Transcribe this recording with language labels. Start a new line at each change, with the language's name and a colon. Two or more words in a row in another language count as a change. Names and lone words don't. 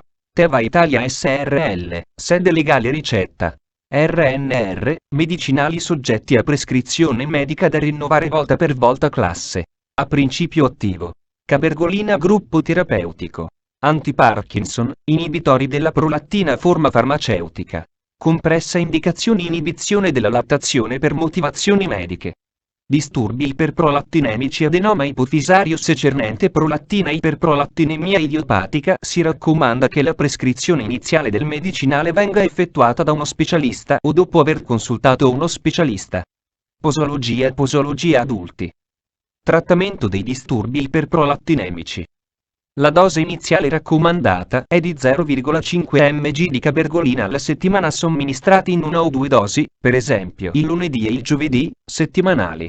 Italian: Teva Italia SRL, sede legale. Ricetta RNR, medicinali soggetti a prescrizione medica da rinnovare volta per volta. Classe A. Principio attivo cabergolina. Gruppo terapeutico anti-Parkinson, inibitori della prolattina. Forma farmaceutica compressa. Indicazioni: inibizione della lattazione per motivazioni mediche, disturbi iperprolattinemici, adenoma ipofisario secernente, prolattina, iperprolattinemia idiopatica. Si raccomanda che la prescrizione iniziale del medicinale venga effettuata da uno specialista o dopo aver consultato uno specialista. Posologia adulti. Trattamento dei disturbi iperprolattinemici. La dose iniziale raccomandata è di 0,5 mg di cabergolina alla settimana, somministrati in una o due dosi, per esempio il lunedì e il giovedì, settimanali.